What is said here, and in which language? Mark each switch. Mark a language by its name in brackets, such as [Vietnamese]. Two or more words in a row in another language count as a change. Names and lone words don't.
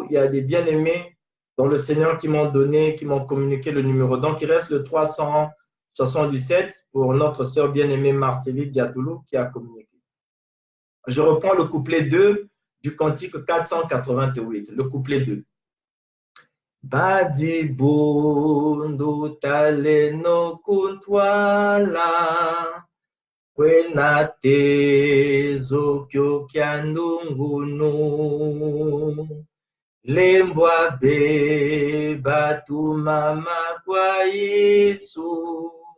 [French] Il y a des bien-aimés dans le Seigneur qui m'ont donné, qui m'ont communiqué le numéro. Donc, il reste le 77 pour notre sœur bien-aimée Marcélie Diatoulou qui a communiqué. Je reprends le couplet 2 du cantique 488, le couplet 2. [Kongo] Badi bundu taleno kuntwala wena tezo kyo kyandungunu lembwa be batu mama kwa Yesu